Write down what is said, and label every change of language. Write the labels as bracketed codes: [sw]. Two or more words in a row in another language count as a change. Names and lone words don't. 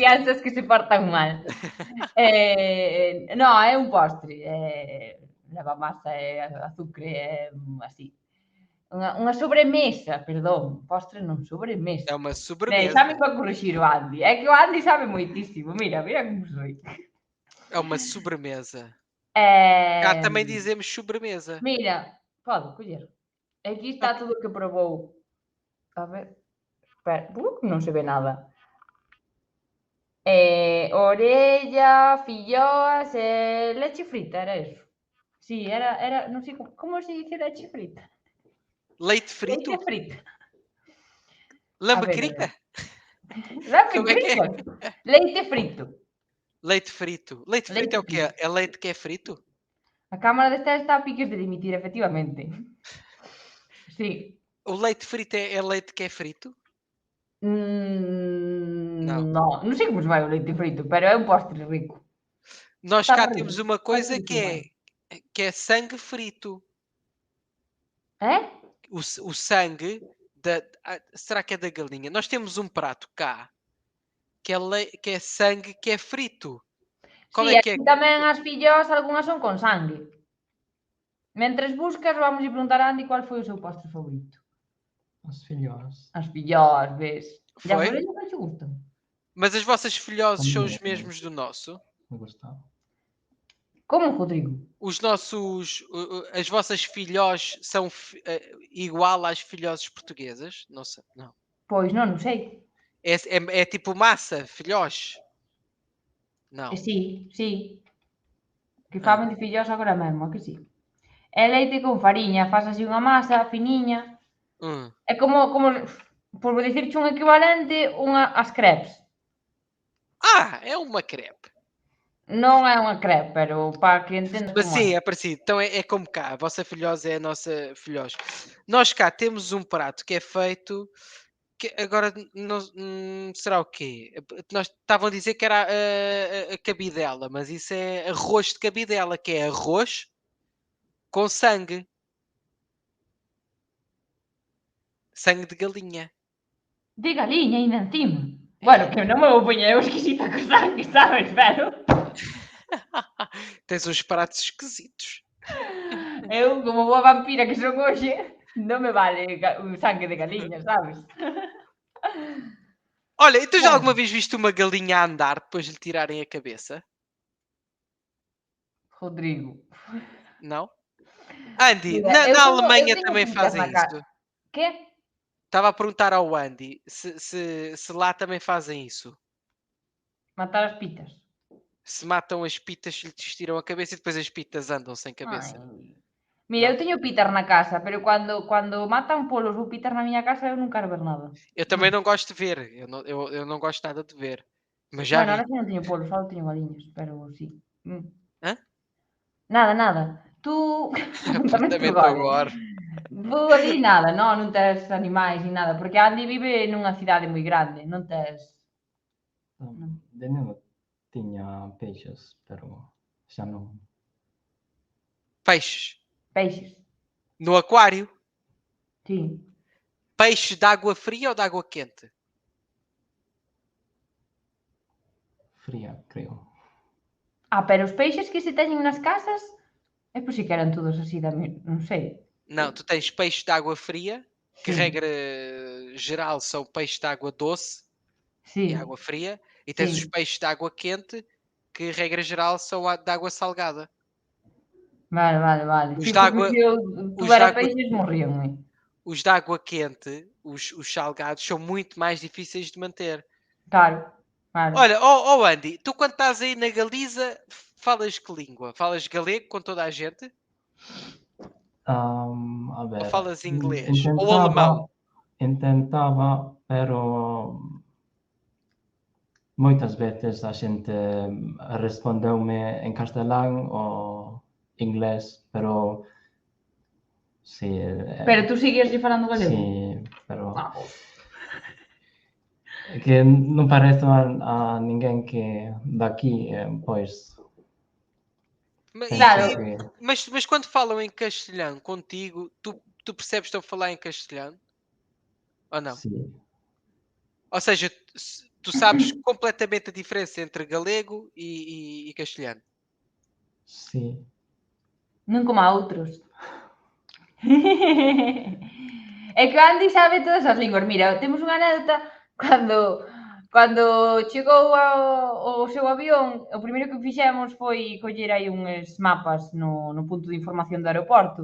[gl] crianzas que se portan mal. No, é un postre. Leva masa e azucre e así. Unha sobremesa, perdón. Postre non, sobremesa. [pt] É uma sobremesa. [gl] Xa me vai corrixir o Andy. É que o Andy sabe moitísimo. [es] Mira como soy. [pt] É uma sobremesa. Eh, Cá também dizemos sobremesa. [gl] Mira, pode coller. Aquí está tudo o que probou. A ver. Espera, non se ve nada. Orella, filloas e leche frita, era eso. Sí, era non sei como [es] se dice [gl] leche frita. [pt] Leite frito? Leite frita. Lambecrita? Lambe Como é que é? frito. Leite frito. Leite frito. Leite frito é o quê? É leite que é frito? [gl] A Cámara de Estado está a piques de dimitir, efectivamente. Sí. [pt] O leite frito é leite que é frito? [gl] Non sei como se vai o leite frito, pero é un postre rico. [pt] Nós [gl] Está [pt] cá [gl] rico. [pt] temos uma coisa que é sangue frito. É? O sangue será que é da galinha? Nós temos um prato cá que é sangue que é frito. Qual [gl] Sí, [pt] é que é? [gl] aquí tamén as filloas, algunhas son con sangue. Mentres buscas, vamos a preguntar a Andy cuál foi o seu postre favorito. As filloas. As filloas, ves? E as [pt] Foi? [gl] orellas non te gustan? [pt] Mas as vossas filhoses são os Também. mesmos do nosso? [gl] Me gostava. [pt] Como, Rodrigo? As vossas filhós são igual às filhoses portuguesas? Não sei, não. [gl] Pois non sei. [pt] É tipo massa, filhós? Não. [gl] Sí. Que famen de filloas agora mesmo, a que sí? É leite con fariña, faz así unha masa finiña. É como por dicirche un equivalente, as crepes. [pt] É uma crepe. [gl] Non é unha crepe, pero para que entendas [pt] Mas como sim, é parecido. Então é como cá. A vossa filhosa é a nossa filhós. Nós cá temos um prato que é feito... Que agora será o quê? Nós estavam a dizer que era a cabidela, mas isso é arroz de cabidela, que é arroz com sangue. Sangue de galinha. De galinha ainda encima. [gl] Bueno, que non me vou poñer eu exquisita co sangue, sabes? Pero [pt] Tens uns pratos esquisitos. [gl] eu, como boa vampira que son hoxe, non me vale o sangue de galinha, sabes? [pt] Olha, e tu já alguma vez viste uma galinha a andar depois de lhe tirarem a cabeça? Rodrigo. Não? Andy, [gl] Mira, eu [pt] na tenho- Alemanha eu tenho também pintas fazem na cara. isso. [gl] Que? [pt] Estava a perguntar ao Andy se lá também fazem isso. Matar as pitas. Se matam as pitas, lhes tiram a cabeça e depois as pitas andam sem cabeça. Ai. [gl] Mira, Non. eu teño pitas na casa, pero cando matan polos ou pitas na miña casa, eu non quero ver nada. [pt] Eu também não gosto de ver. Eu não gosto nada de ver. Mas já [gl] Bueno, [pt] vi. [gl] ahora sí non teño polos, só teño galiñas, pero sí. Hã? Nada. Tú, apuntamento [pt] Apartamento agora. [gl] agora. Tú ali nada, non tes animais ni nada, porque Andy vive nunha cidade moi grande, non tes... De neno tiña peixes, pero xa non. [pt] Peixes. [gl] Peixes, [pt] No aquário. [gl] sí. [pt] Peixe de água fria ou de água quente? [gl] Fría, creo. Pero os peixes que se teñen nas casas, é por si que eran todos así da non sei. [pt] Não, tu tens peixe de água fria, que [gl] Sí. [pt] regra geral são peixes de água doce [gl] Sí, [pt] e água fria, e tens os [gl] sí. [pt] peixes de água quente, que regra geral são de água salgada. [gl] Vale. [pt] Os [gl] Sí, [pt] de [gl] porque [pt] água, [gl] se eu [pt] os de [gl] tuvera [pt] água, [gl] peixes morríanme. [pt] os de água quente, os salgados, são muito mais difíceis de manter. [gl] Claro. [pt] Olha, Andy, tu quando estás aí na Galiza, falas que língua? Falas galego com toda a gente? [gl] A [pt] Ou [gl] ver, [pt] falas inglês? Ou alemão? [gl] intentaba, pero moitas veces a xente respondeume en castelán ou inglés, pero sí, Pero tú sigues falando galego? sí, pero [pt] Ah, [gl] é que non parezo a ninguén que daqui, pois [pt] Mas, [gl] penso [pt] Claro. [gl] que [pt] mas quando falam em castelhano contigo, tu percebes que estão a falar em castelhano? Ou não? [gl] sí, [pt] Ou seja, tu sabes completamente a diferença entre galego e castelhano. [gl] sí. non como a outros. É que o Andy sabe todas as linguas. Mira, temos unha anécdota cando chegou o seu avión, o primeiro que fixemos foi coller aí uns mapas no punto de información do aeroporto.